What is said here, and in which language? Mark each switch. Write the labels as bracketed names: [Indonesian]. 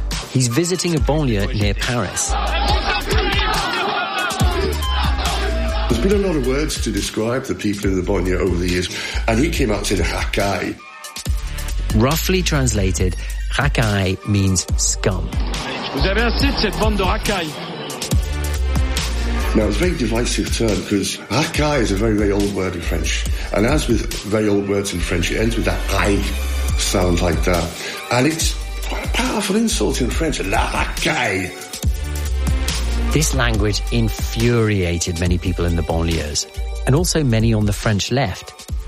[English] He's visiting a banlieue near Paris. There's been a lot of words to describe the people in the banlieue over the years, and he came out and said, racaille. Roughly translated, racaille means scum. [French] Vous avez assez de cette bande de racaille. [English] Now, it's a very divisive term because racaille is a very, very old word in French. And as with very old words in French, it ends with that I sound like that. And it's quite a powerful insult in French, la racaille. This language infuriated many people in the banlieues and also many on the French left.